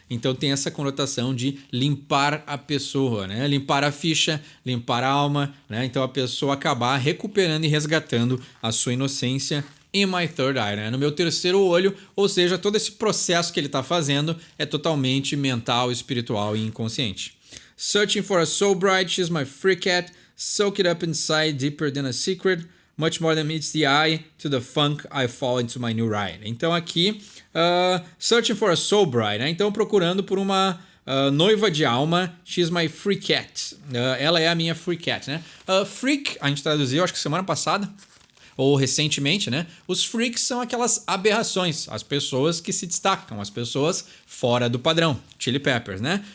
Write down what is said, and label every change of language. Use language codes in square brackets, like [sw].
[pt] Então tem essa conotação de limpar a pessoa, né? Limpar a ficha, limpar a alma, né? Então a pessoa acabar recuperando e resgatando a sua inocência. [en] In my third eye, [pt] né? No meu terceiro olho, ou seja, todo esse processo que ele está fazendo é totalmente mental, espiritual e inconsciente. [en] Searching for a soul bride, she's my free cat, soak it up inside deeper than a secret, much more than meets the eye, to the funk I fall into my new ride. [pt] Então aqui, [en] searching for a soul bride, [pt] né? Então procurando por uma noiva de alma, [en] she's my free cat. [pt] Ela é a minha free cat, né? Freak, a gente traduziu, acho que semana passada, ou recentemente, né? Os freaks são aquelas aberrações, as pessoas que se destacam, as pessoas fora do padrão, Chili Peppers, né?